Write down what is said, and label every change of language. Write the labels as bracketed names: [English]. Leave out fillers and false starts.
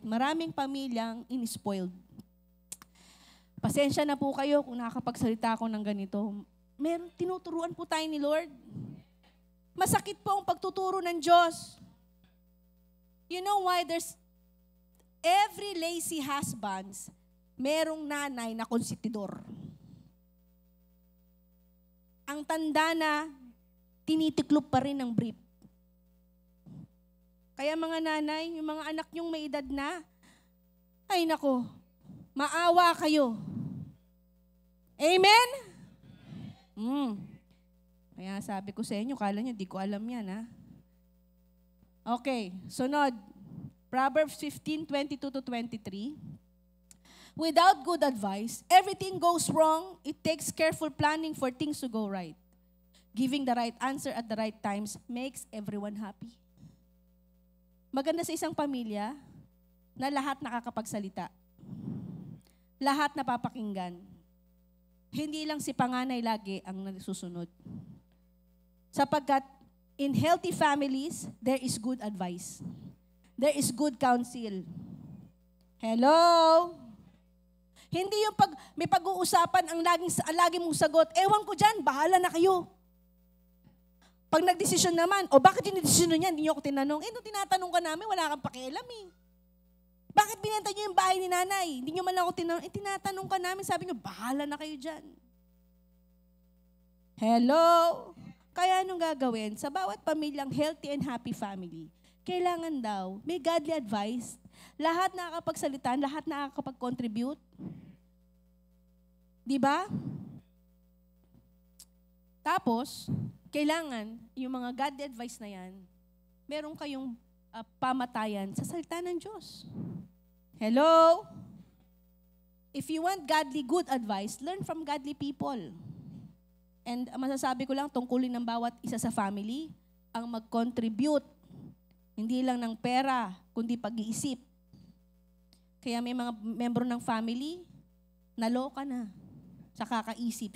[Filipino] Maraming pamilyang in-spoiled. Pasensya na po kayo kung nakakapagsalita ako ng ganito. Tinuturuan po tayo ni Lord. Masakit po ang pagtuturo ng Diyos. [English] You know why there's every lazy husbands, [Filipino] merong nanay na konsentidor. Ang tanda na, tinitiklop pa rin ng brief. Kaya mga nanay, yung mga anak nyong may edad na, ay nako, maawa kayo. Amen? Kaya sabi ko sa inyo, kala nyo, di ko alam yan, ha? Okay, sunod. [English] Proverbs 15:22-23. Without good advice, everything goes wrong. It takes careful planning for things to go right. Giving the right answer at the right times makes everyone happy. [Filipino] Maganda sa isang pamilya na lahat nakakapagsalita. Lahat napapakinggan. Hindi lang si panganay lagi ang nasusunod. [English] Sapagkat in healthy families, there is good advice. There is good counsel. Hello? [Filipino] Hindi yung may pag-uusapan ang lagi mong sagot, ewan ko dyan, bahala na kayo. Pag nagdesisyon naman, bakit yung desisyon niya, hindi niyo ako tinanong. Nung tinatanong ka namin, wala kang pakialam eh. Bakit binenta niyo yung bahay ni nanay? Hindi niyo man lang ako tinanong. Tinatanong ka namin, sabi niyo, bahala na kayo dyan. Hello? Kaya anong gagawin? Sa bawat pamilyang [English] healthy and happy family, [Filipino] kailangan daw, may godly advice. Lahat nakakapagsalita, lahat nakakapag-contribute. Di ba? Tapos, kailangan, yung mga godly advice na yan, meron kayong pamatayan sa salita ng Diyos. [English] Hello? If you want godly good advice, learn from godly people. [Filipino] And masasabi ko lang, tungkulin ng bawat isa sa family, ang mag-contribute. Hindi lang ng pera, kundi pag-iisip. Kaya may mga membro ng family, naloka na sa kakaisip.